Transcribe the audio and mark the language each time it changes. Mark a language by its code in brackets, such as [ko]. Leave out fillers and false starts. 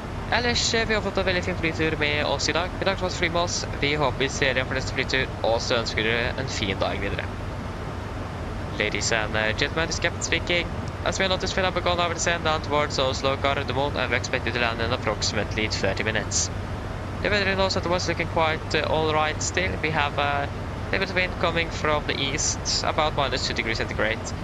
[no] Ellers, vi har fått en veldig fin flytur med oss i dag. Vi takk for at du flyr med oss. Vi håper vi ser igjen for neste flytur, og så ønsker dere en fin dag videre. [en] Ladies and gentlemen, this is Captain speaking. As we noticed, we have begun our descent down towards Oslo Gardermoen, and we expected to land in approximately 30 minutes. The weather in Oslo was looking quite alright still. We have a little bit of wind coming from the east, about -2 degrees centigrade.